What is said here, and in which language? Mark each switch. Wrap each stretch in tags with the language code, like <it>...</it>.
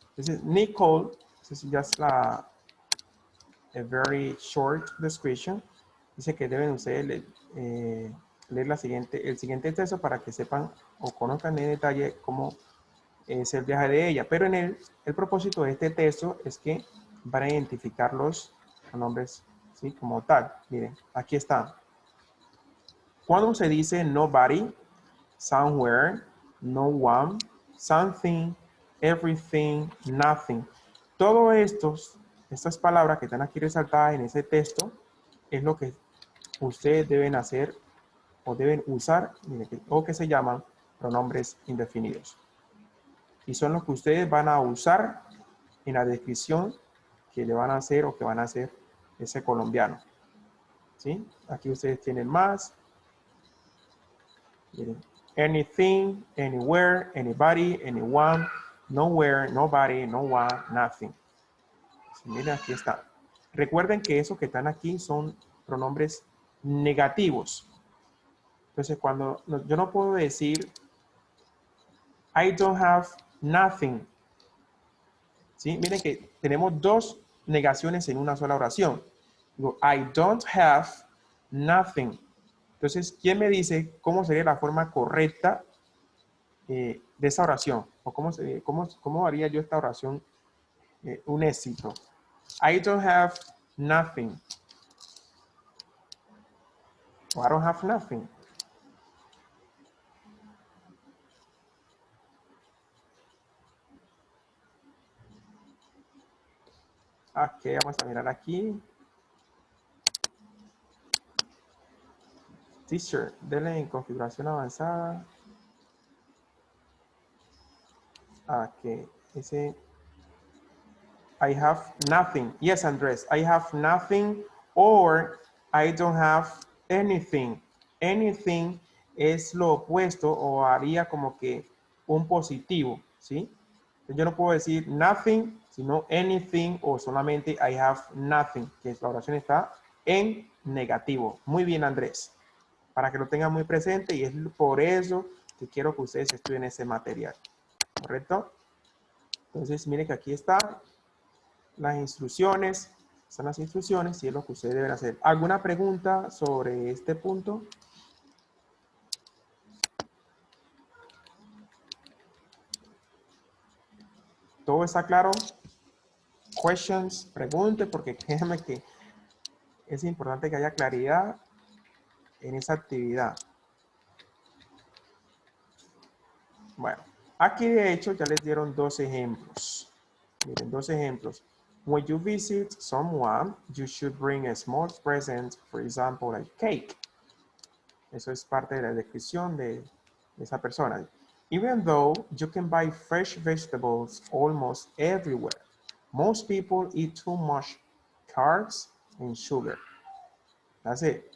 <en>Entonces, Nicole, this is just a very short description.</en> <es>Dice que deben ustedes leer el siguiente texto para que sepan o conozcan en detalle cómo es el viaje de ella. Pero en el propósito de este texto es que van a identificar los nombres, ¿sí? Como tal. Miren, aquí está. Cuando se dice nobody, somewhere, no one, something, everything, nothing. Todo estas palabras que están aquí resaltadas en ese texto es lo que ustedes deben hacer o deben usar o que se llaman pronombres indefinidos. Y son los que ustedes van a usar en la descripción que le van a hacer o que van a hacer ese colombiano. ¿Sí? Aquí ustedes tienen más. Miren.</es> <en>Anything, anywhere, anybody, anyone, nowhere, nobody, no one, nothing.</en> <es>Sí, miren, aquí está. Recuerden que esos que están aquí son pronombres negativos. Entonces, cuando yo no puedo decir</es> <en>I don't have nothing.</en> <es>¿Sí? Miren que tenemos dos negaciones en una sola oración.</es> <en>Digo, I don't have nothing.</en> <es>Entonces, ¿quién me dice cómo sería la forma correcta de esa oración? ¿O cómo haría yo esta oración un éxito?</es> <en>I don't have nothing. O I don't have nothing.</en> <es>Ok, vamos a mirar aquí. Teacher, denle en configuración avanzada.</es> <en>Ok, ese I have nothing. Yes, Andres, I have nothing or I don't have anything.</en> <es>Anything es lo opuesto o haría como que un positivo, ¿sí? Yo no puedo decir nothing, sino anything o solamente</es> <en>I have nothing,</en> <es>que la oración está en negativo. Muy bien, Andrés. Para que lo tengan muy presente y es por eso que quiero que ustedes estudien ese material. ¿Correcto? Entonces, miren que aquí está las instrucciones. Están las instrucciones y es lo que ustedes deben hacer. ¿Alguna pregunta sobre este punto? ¿Todo está claro? Questions, pregunte, porque créanme que es importante que haya claridad en esa actividad. Bueno, aquí de hecho ya les dieron dos ejemplos. Miren, dos ejemplos.</es> <en>When you visit someone, you should bring a small present, for example, a cake.</en> <es>Eso es parte de la descripción de esa persona.</es> <en>Even though you can buy fresh vegetables almost everywhere. Most people eat too much carbs and sugar. That's it.</en>